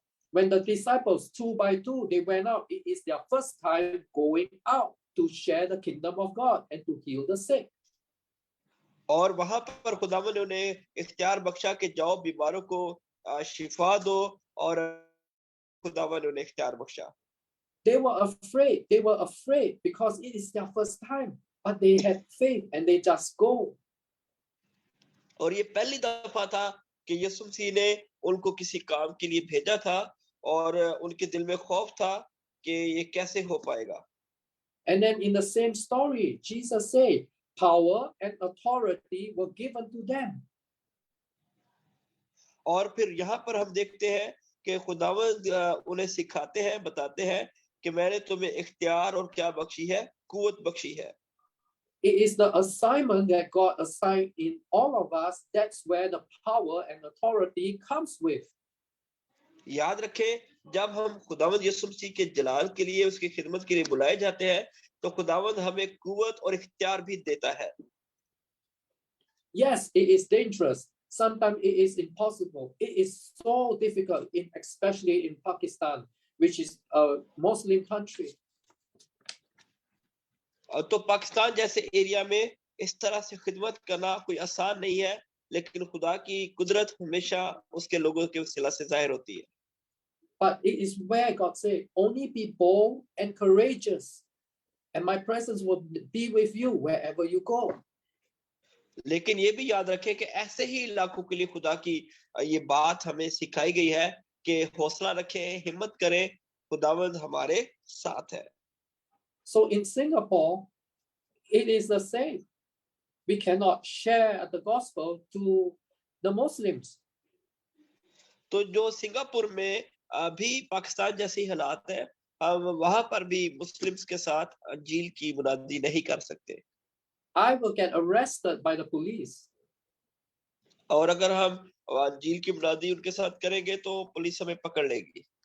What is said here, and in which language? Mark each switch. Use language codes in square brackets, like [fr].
[en] When the disciples 2 by 2 they went out, it is their first time going out to share the kingdom of God and to heal the sick. [hi] और वहां पर खुदावंद ने उन्हें इख्तियार बख्शा कि जाओ बीमारों को शिफा दो, और खुदावंद ने उन्हें इख्तियार बख्शा. [en] They were afraid because it is their first time, but they had faith and they just go. [hi] और ये पहली दफा था कि यीशु मसीह ने उनको किसी काम के लिए भेजा था, और उनके दिल में खौफ था कि ये कैसे हो पाएगा. [en] And then in the same story, Jesus said, power and authority were given to them. [hi] और फिर यहाँ पर हम देखते हैं कि खुदावंद उन्हें सिखाते हैं, बताते हैं कि मैंने तुम्हें इख्तियार और क्या बख्शी है, कुव्वत बख्शी है. [en] It is the assignment that God assigned in all of us. That's where the power and authority comes with. [hi] याद रखें, जब हम खुदावंद यीशु मसीह के जलाल के लिए, उसकी खिदमत के लिए बुलाए जाते हैं, तो खुदावंद हमें कुव्वत और इख्तियार भी देता है. [en] Yes, it is dangerous. Sometimes it is impossible. It is so difficult, especially in Pakistan, which is a Muslim country. [hi] तो पाकिस्तान जैसे एरिया में इस तरह से खिदमत करना कोई आसान नहीं है, लेकिन खुदा की कुदरत हमेशा उसके लोगों के वसीला से जाहिर होती है. [en] But it is where God said, only be bold and courageous, and my presence will be with you wherever you go. [hi] लेकिन ये भी याद रखें कि ऐसे ही इलाकों के लिए खुदा की ये बात हमें सिखाई गई है कि हौसला रखें, हिम्मत करें, खुदावंद हमारे साथ है. [en] So in Singapore, it is the same. We cannot share the gospel to the Muslims. [hi] तो जो सिंगापुर में अभी पाकिस्तान जैसी हालात है, हम वहां पर भी मुस्लिम्स के साथ इंजील की मुनादी नहीं कर सकते. [en] I will get arrested by the police. [hi] और अगर हम इंजील की मुनादी उनके साथ करेंगे तो पुलिस हमें पकड़ लेगी.